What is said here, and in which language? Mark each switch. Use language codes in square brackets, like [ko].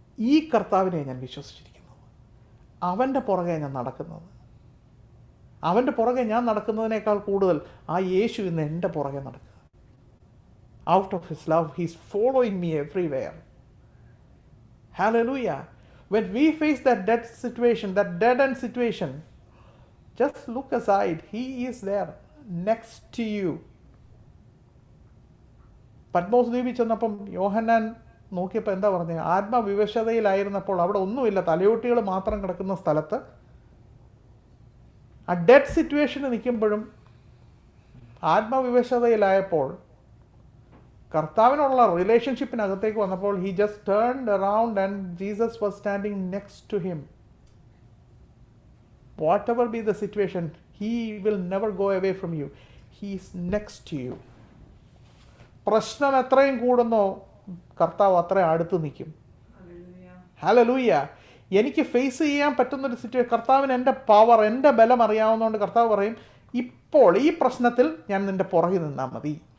[ml] ഈ കർത്താവിനെ ഞാൻ വിശ്വസിച്ചിരിക്കുന്നത്. അവൻ്റെ പുറകെ ഞാൻ നടക്കുന്നത്. അവൻ്റെ പുറകെ ഞാൻ നടക്കുന്നതിനേക്കാൾ കൂടുതൽ ആ യേശു ഇന്ന് എൻ്റെ പുറകെ നടക്കുക. [en] Out of his love he is following me everywhere. Hallelujah. When we face that dead situation, that dead end situation, just look aside. He is there next to you. [ml] Patmos ദ്വീപിൽ ചെന്നപ്പം യോഹന്നാൻ നോക്കിയപ്പോൾ എന്താ പറഞ്ഞത്? ആത്മവിവശതയിലായിരുന്നപ്പോൾ അവിടെ ഒന്നുമില്ല, തലയോട്ടികൾ മാത്രം കിടക്കുന്ന സ്ഥലത്ത് ആ ഡെഡ് സിറ്റുവേഷന് നിൽക്കുമ്പോഴും ആത്മവിവശതയിലായപ്പോൾ കർത്താവിനുള്ള റിലേഷൻഷിപ്പിനകത്തേക്ക് വന്നപ്പോൾ [en] he just turned around and Jesus was standing next to him. Whatever be the situation, he will never go away from you. He is next to you. [ml] പ്രശ്നം എത്രയും കൂടുന്നോ കർത്താവ് അത്രയും അടുത്ത് നിൽക്കും. ഹല്ലേലൂയ. എനിക്ക് ഫേസ് ചെയ്യാൻ പറ്റുന്നൊരു സിറ്റുവേഷൻ, കർത്താവിന് എൻ്റെ പവർ, എൻ്റെ ബലം അറിയാവുന്നതുകൊണ്ട് കർത്താവ് പറയും, ഇപ്പോൾ ഈ പ്രശ്നത്തിൽ ഞാൻ നിൻ്റെ പുറകിൽ നിന്നാൽ മതി.